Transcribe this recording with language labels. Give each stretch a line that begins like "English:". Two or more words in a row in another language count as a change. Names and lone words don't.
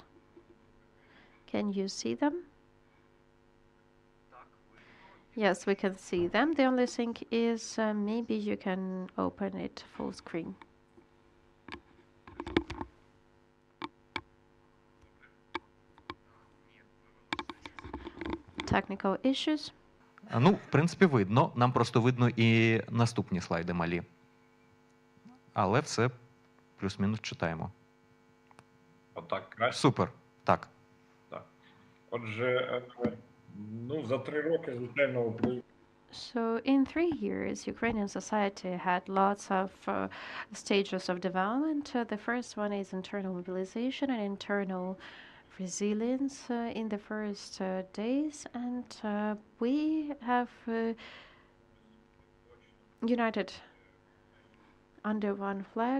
English: Can you see them? Yes, we can see them. The only thing is maybe you can open it full screen. Technical issues.
Ukrainian: Ну, в принципі, видно. Нам просто видно і наступні слайди малі. Але все плюс-мінус читаємо. Отак краще. Супер. Так. Так. Отже, ну, за 3 роки, звичайно,
English: So in 3 years, Ukrainian society had lots of stages of development. The first one is internal mobilization and internal resilience in the first days. And we have united under one flag.